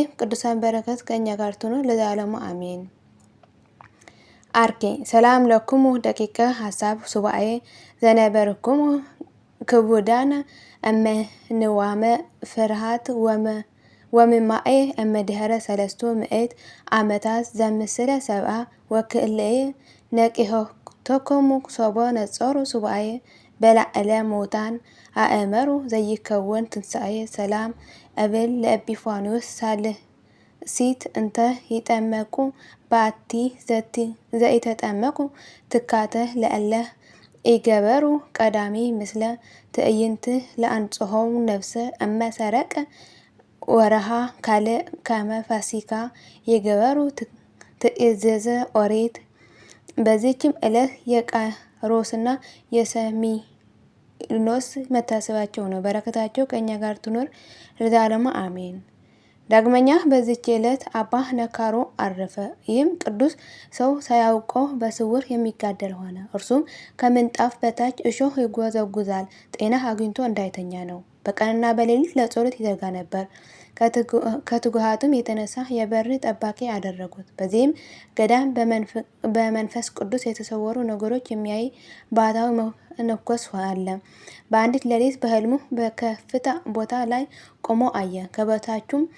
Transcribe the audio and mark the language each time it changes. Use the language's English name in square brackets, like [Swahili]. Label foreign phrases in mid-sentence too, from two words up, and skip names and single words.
[Amharic] ቅዱሳን በረከት ከእኛ ጋር ትኑር ለዘላለሙ አሜን። [Geez] አርኬ ሰላም ለኩሙ ደቂቀ ሀሳብ ሱባኤ ዘነበርኩሙ ክቡዳነ እመንዋመ ፍርሃት ወምማኤ እመድህረ 300 ምዕት ዓመታት ዘምስለ 70 ወክእለየ ነቂሆቶኮሙ ሶቦ ነጾሩ ሱባኤ በላዕለ ሞታን አእመሩ ዘይከውን ትንሣኤ ሰላም እብል ለኤጲፋንዮስ ሳልሲት እንተ ይጠመቁ ባቲ ዘኢተጠመቁ ትካተ ለእለ ኢገበሩ ቀዳሚ ምስለ ትዕይንት ለአንጽሖሙ ነፍሰ እመሰረቀ ወረሃ ካልእ ከመ ፋሲካ የገበሩ ትእዘዘ ኦሪት። [Amharic] በዚህችም ዕለት የቃሮስና የሰሚኖስ መታሰባቸው ነው። በረከታቸው ከእኛ ጋር ትኖር ለዘላለሙ አሜን። ዳግመኛ በዚች ዕለት አባ ነካሮ አረፈ። ይህም ቅዱስ ሰው ሳያውቀው በስውር የሚጋደል ሆነ። እርሱም ከምንጣፍ በታች እሾህ ይጎዘጉዛል፣ ጤና አግኝቶ እንዳይተኛ ነው። በቀንና በሌሊት ለጸሎት ይተጋ ነበር። ከትጉሃቱም የተነሳ የበር ጠባቂ አደረጉት። በዚህም ገዳም በመንፈስ ቅዱስ የተሰወሩ ነገሮች የሚያይ ባህታዊ መነኮስ አለ። በአንዲት ሌሊት በሕልሙ በከፍታ ቦታ ላይ ቆሞ አየ። ከበታቹም